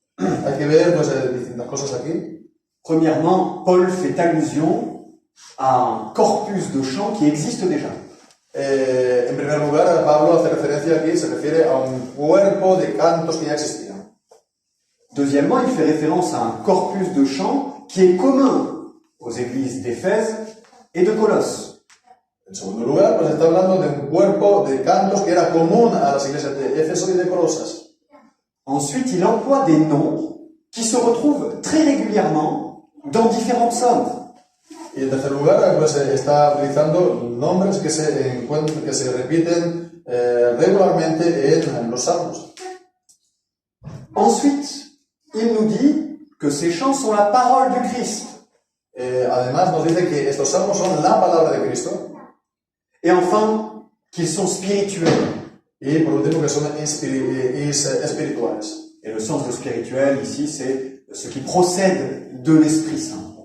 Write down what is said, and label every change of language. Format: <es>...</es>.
<es>Hay que ver pues, distintas cosas aquí.</es> <fr>Premièrement, Paul fait allusion à un corpus de chants qui existe déjà.</fr> <es>En primer lugar, Pablo hace referencia aquí, se refiere a un cuerpo de cantos que ya existían.</es> <fr>Deuxièmement, il fait référence à un corpus de chants qui est commun aux églises d'Éphèse et de Colosse.</fr> <es>En segundo lugar, pues está hablando de un cuerpo de cantos que era común a las iglesias de Éfeso y de Colosas.</es> <fr>Ensuite, il emploie des noms qui se retrouvent très régulièrement dans différents psaumes.</fr> <es>Y en tercer lugar, pues está utilizando nombres que se repiten regularmente en los salmos.</es> <fr>Ensuite, il nous dit que ces chants sont la parole du Christ.</fr> <es>Además, nos dice que estos salmos son la palabra de Cristo.</es> <fr>Et enfin, qu'ils sont spirituels.</fr> <es>Y por último, que son espirituales.</es> <fr>Et le sens de spirituel ici, c'est ce qui procède de l'Esprit Saint.</fr>